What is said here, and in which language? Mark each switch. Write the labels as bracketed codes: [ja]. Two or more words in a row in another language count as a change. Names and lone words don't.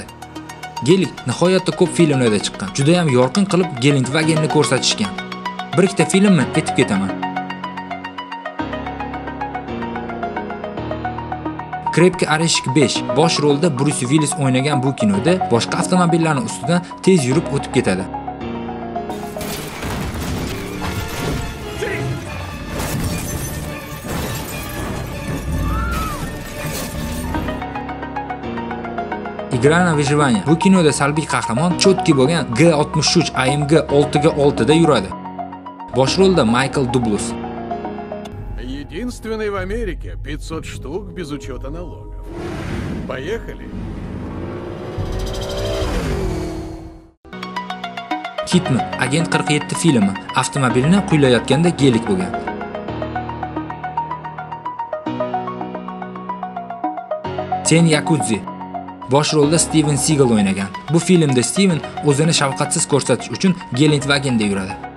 [uz] Gelik nihoyatda ko'p filmlarda chiqqan. Juda ham yorqin qilib Gelandewagenni ko'rsatishgan. Bir ikkita filmni aytib ketaman. Krepki Oreshik 5 bosh rolda Bruce Willis o'ynagan bu kinoda boshqa avtomobillarning ustidan tez yurib o'tib ketadi. [ru] Игра на выживание. [uz] Bu kinoda salbiy qahramon chotki bo'lgan G63 AMG 6x6 da yuradi. Bosh rolda Michael Douglas. [ru] Единственный в Америке, 500 штук без учета налогов. Поехали. [uz] Hitman Agent 47 filmi avtomobilni quylayotganda gelik bo'lgan. Sen Yakudzi bosh rolda Steven Seagal o'ynagan. Bu filmda Steven o'zini shafqatsiz ko'rsatish uchun Gelandewagenda yuradi.